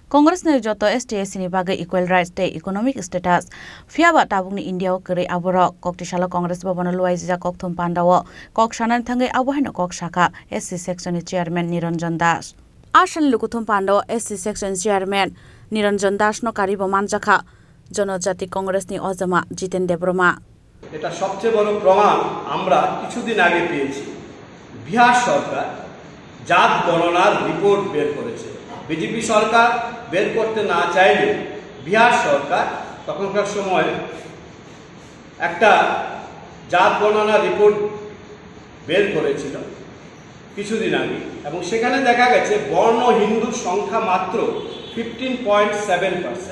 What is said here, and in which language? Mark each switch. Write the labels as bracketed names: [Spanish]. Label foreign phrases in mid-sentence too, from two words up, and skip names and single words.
[Kok Borok] Congress ni joto STS ni bagai [English] equal rights [Kok Borok] day [English] economic status [Kok Borok] fiaba tabung ni India kere aborok koktishala Congress babana luai jija kokthum pandawo kok sanan thangai abohaino kok saka SC section ni chairman Niranjan Das Ashan lukuthum pandawo SC section chairman Niranjan Das no karibo manjakha জনজাতি কংগ্রেস নি অজমা জিতেন দেববর্মা [Bangla] এটা সবচেয়ে বড় প্রমাণ আমরা কিছুদিন আগে পেয়েছি বিহার সরকার জাত গণনার রিপোর্ট বের করেছে বিজেপি সরকার বের করতে না চাইলে বিহার সরকার তখনকার সময় একটা জাত গণনার রিপোর্ট বের করেছিল কিছুদিন আগে এবং সেখানে দেখা গেছে বর্ণ হিন্দুর সংখ্যা মাত্র 15.7%।